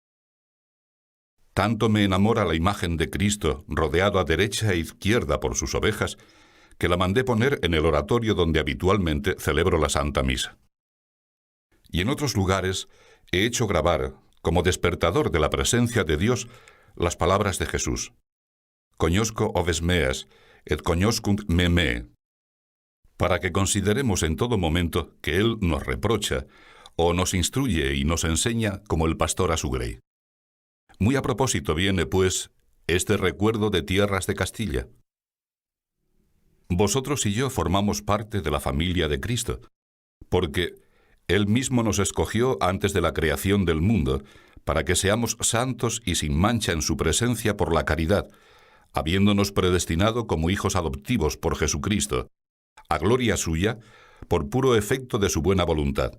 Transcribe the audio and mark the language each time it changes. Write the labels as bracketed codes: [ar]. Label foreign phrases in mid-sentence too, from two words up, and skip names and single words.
[es] Tanto me enamora la imagen de Cristo, rodeado a derecha e izquierda por sus ovejas, que la mandé poner en el oratorio donde habitualmente celebro la Santa Misa. Y en otros lugares he hecho grabar, como despertador de la presencia de Dios, las palabras de Jesús. [la] Conosco oves meas, et conoscunt me me. [es] Para que consideremos en todo momento que Él nos reprocha, o nos instruye y nos enseña como el pastor a su grey. Muy a propósito viene, pues, este recuerdo de tierras de Castilla. Vosotros y yo formamos parte de la familia de Cristo, porque Él mismo nos escogió antes de la creación del mundo, para que seamos santos y sin mancha en su presencia por la caridad, habiéndonos predestinado como hijos adoptivos por Jesucristo, a gloria suya, por puro efecto de su buena voluntad.